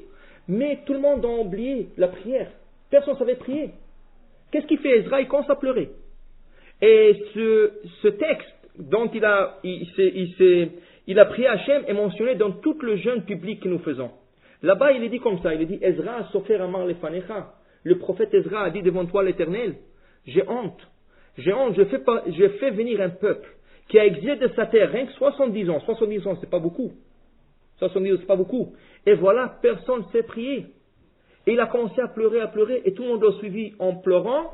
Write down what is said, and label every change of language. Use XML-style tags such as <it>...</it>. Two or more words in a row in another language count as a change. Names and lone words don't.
<fr>Mais tout le monde a oublié la prière. Personne ne savait prier. Qu'est-ce qu'il fait? Ezra, il commence à pleurer. Et ce texte dont il a prié Hachem est mentionné dans tout le jeûne public que nous faisons. Là-bas, il est dit comme ça, il est dit,</fr> <he>עזרא סופר אמר לפניך.</he> <fr>Le prophète Ezra a dit devant toi l'Éternel, j'ai honte, je fais venir un peuple qui a exilé de sa terre, rien que 70 ans, c'est pas beaucoup. 70 ans, c'est pas beaucoup. Et voilà, personne ne sait prier. Et il a commencé à pleurer, et tout le monde l'a suivi en pleurant.</fr>